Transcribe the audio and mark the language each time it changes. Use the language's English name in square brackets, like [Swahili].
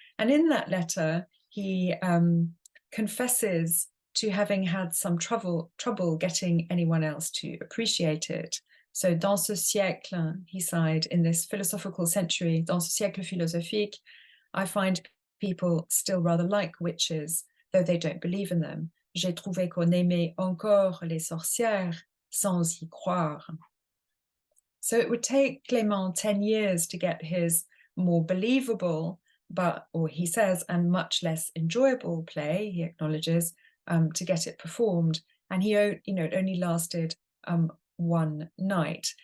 [English] And in that letter, he confesses to having had some trouble getting anyone else to appreciate it. So, [French] dans ce siècle, [English] he sighed, in this philosophical century, [French] dans ce siècle philosophique, [English] I find people still rather like witches, though they don't believe in them. [French] J'ai trouvé qu'on aimait encore les sorcières sans y croire. [English] So it would take Clément 10 years to get his more believable, or he says, and much less enjoyable play, he acknowledges, to get it performed. And it only lasted one night.